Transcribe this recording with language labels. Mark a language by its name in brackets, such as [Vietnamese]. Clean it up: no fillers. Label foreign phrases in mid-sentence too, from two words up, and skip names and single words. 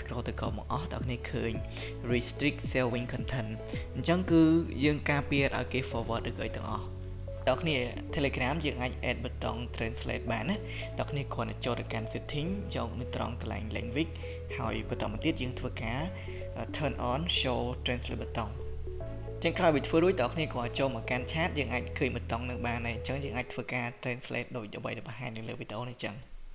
[Khmer] scroll ទៅក្រោមមកអស់បងប្អូនឃើញ [English] restrict saving content [Khmer] អញ្ចឹងគឺយើងការពារឲ្យគេ forward ឬក៏អីទាំងអស់បងប្អូន Telegram យើងអាច add ប៊ូតុង translate បានណាបងប្អូនគ្រាន់តែចូលទៅកាន់ setting យកនៅត្រង់កន្លែង language ហើយបន្តមកទៀតយើងធ្វើការ [English] turn on show translate [Khmer] ប៊ូតុងចឹងក្រោយពីធ្វើរួចបងប្អូនគ្រាន់ចូលមកកាន់ chat យើងអាចឃើញប៊ូតុងនឹងបានហើយអញ្ចឹងយើងអាចធ្វើការ translate ដូចអ្វីដែលបង្ហាញនៅលើវីដេអូនេះអញ្ចឹង